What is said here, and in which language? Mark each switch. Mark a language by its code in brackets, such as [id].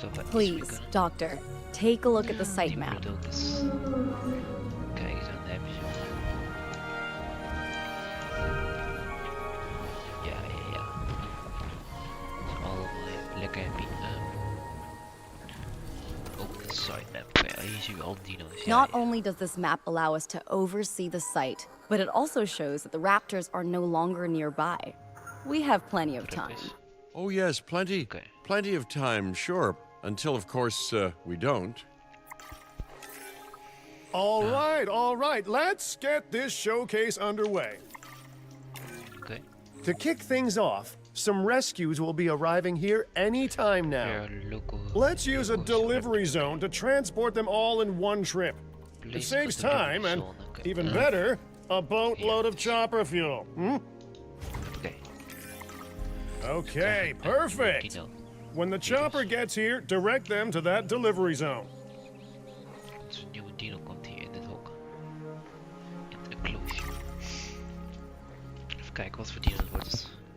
[en] Please, Doctor, take a look at the site map. [nl] Kijk eens aan, daar heb je zo. Ja. Allemaal lekker happy. Ook de sitemap. Ja, hier zien we al dino's. [en] Not only does this map allow us to oversee the site, but it also shows that the raptors are no longer nearby. We have plenty of time. Oh yes, plenty of time, sure. Until, of course, we don't. All right. Let's get this showcase underway. Okay. To kick things off, Some rescues will be arriving here any time now. [nl] Weer loco. [en] Let's use a delivery zone to transport them all in one trip. It saves time and, even better, a boatload of chopper fuel. Oké. Okay, perfect. Dino. When the chopper gets here, direct them to that delivery zone. [nl] Dus een nieuwe dino komt hier in het hok. In het enclosure. Even kijken wat voor dino het wordt.